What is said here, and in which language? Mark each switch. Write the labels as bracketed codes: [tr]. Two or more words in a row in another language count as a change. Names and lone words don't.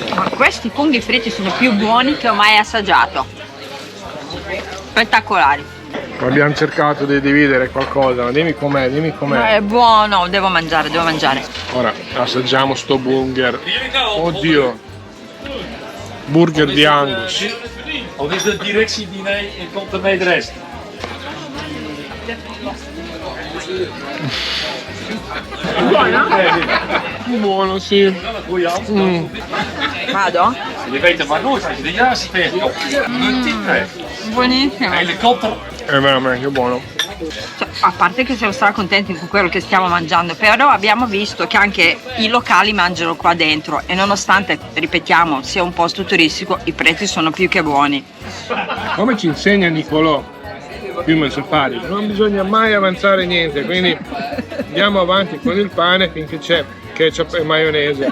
[it] Ma questi funghi fritti sono più buoni che ho mai assaggiato. Spettacolari. Abbiamo cercato di dividere qualcosa, ma dimmi com'è. È buono, devo mangiare. Ora assaggiamo sto burger. Oddio. Burger di Angus. [nl] Of is het directiediner en komt ermee de rest? [it] Buono, sì. Vado? [nl] Je weet het maar nooit als je de juiste tegenkomt. Een tip krijgt. [it] Buonissimo. Helikopter. È veramente buono. Cioè, a parte che siamo stati contenti con quello che stiamo mangiando, però abbiamo visto che anche i locali mangiano qua dentro e nonostante, ripetiamo, sia un posto turistico, i prezzi sono più che buoni. Come ci insegna Nicolò, prima safari, non bisogna mai avanzare niente, quindi andiamo avanti con il pane finché c'è ketchup e maionese.